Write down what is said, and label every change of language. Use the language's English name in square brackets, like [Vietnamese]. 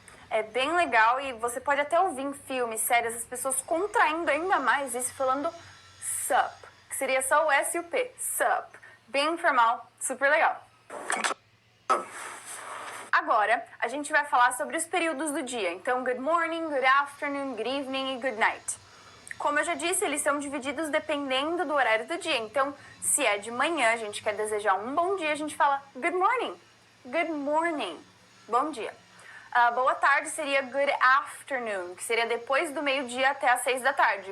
[Portuguese] É bem legal e você pode até ouvir em filmes, séries, as pessoas contraindo ainda mais isso, falando sup, que seria só o S e o P, sup. Bem informal, super legal. Agora, a gente vai falar sobre os períodos do dia. [English] Então, good morning, good afternoon, good evening e good night. [Portuguese] Como eu já disse, eles são divididos dependendo do horário do dia. Então, se é de manhã, a gente quer desejar um bom dia, a gente fala [English] good morning. Good morning. [Portuguese] Bom dia. Boa tarde seria good afternoon, que seria depois do meio-dia até às 6 da tarde.